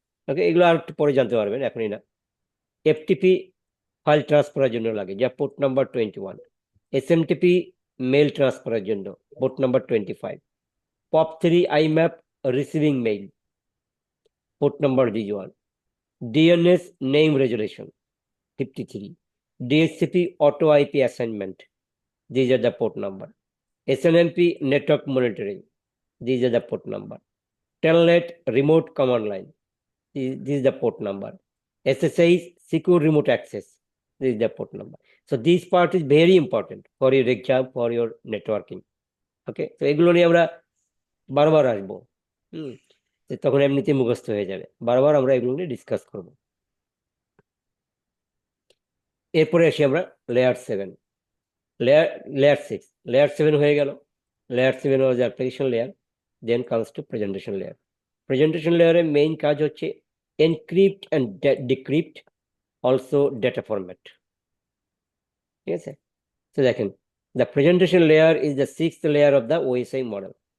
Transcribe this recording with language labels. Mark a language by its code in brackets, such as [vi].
[bn] ওকে, এগুলো আর একটু পরে জানতে পারবেন, এখনই না। এফটিপি ফাইল ট্রান্সফারের জন্য লাগে, যা পোর্ট নাম্বার 21। এসএমটিপি মেল ট্রান্সফারের জন্য port number 25। POP3 IMAP receiving mail, port number 1। DNS name resolution 53। [en] DHCP auto IP assignment, these are the port number. SNMP network monitoring, these are the port number. Telnet remote command line, this is the port number. SSI secure remote access, this is the port number. So this part is very important for your exam, for your networking. [bn] Okay, so এগুলো নিয়ে আমরা বারবার আসবো। তো তখন এমনিতে মুখস্থ হয়ে যাবে, বারবার আমরা এগুলো নিয়ে ডিসকাস করব। এরপরে আসি আমরা লেয়ার 7, লেয়ার 6, লেয়ার 7 হয়ে গেল। [en] Layer 7 was the application layer, then comes to presentation layer. Presentation layer এর main [bn] কাজ হচ্ছে [en] encrypt and decrypt, also data format। [bn] ঠিক আছে, তো দেখেন, [en] the presentation layer is the 6th layer of the OSI model.